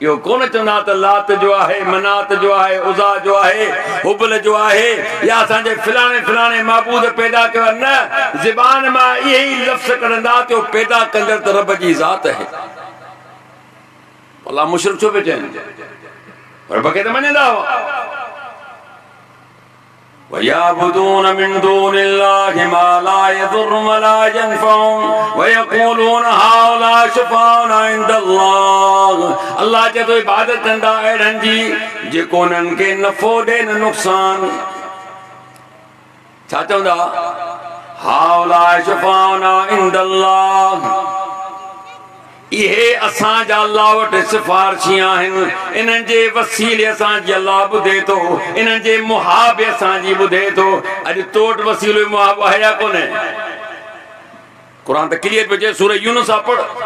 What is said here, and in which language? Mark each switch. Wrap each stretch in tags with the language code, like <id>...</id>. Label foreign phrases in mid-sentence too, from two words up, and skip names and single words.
<sd>यो कोन चवंदा त लात जो आहे, मनात जो आहे, उज़ा जो आहे, हुबल जो आहे, या असांजे फिलाणे माबूद पैदा कयो। न, ज़बान मां इहे ई लफ़्ज़ कढंदा त पैदा कंदड़ त रब जी ज़ात आहे। अलाह मुशरिक छो पिया चवनि? रब खे त मञंदा हुआ।</sd> <ar>وَيَعْبُدُونَ مِن دُونِ اللَّهِ مَا لَا يَضُرُّهُمْ وَلَا يَنفَعُهُمْ وَيَقُولُونَ هَؤُلَاءِ شُفَعَاؤُنَا عِندَ اللَّهِ</ar> <sd>अल्लाह चए थो इबादत कंदा अहिड़नि जी जेको उन्हनि खे नफ़ो ॾे न नुक़सान। छा चवंदा?</sd> <ar>هَؤُلَاءِ شُفَعَاؤُنَا عِندَ اللَّهِ</ar> <sd>इहे असांजा अल्लाह वटि सिफारशी आहिनि। इन्हनि जे वसीले असांजी अल्लाह ॿुधे थो, इन्हनि जे मुहाबे असांजी ॿुधे थो। अॼु तो वटि वसीलो मुहाबो आहे या कोन्हे? क़ुर त क्लियर पियो चए, सूरह यूनुस आहे, पढ़।</sd>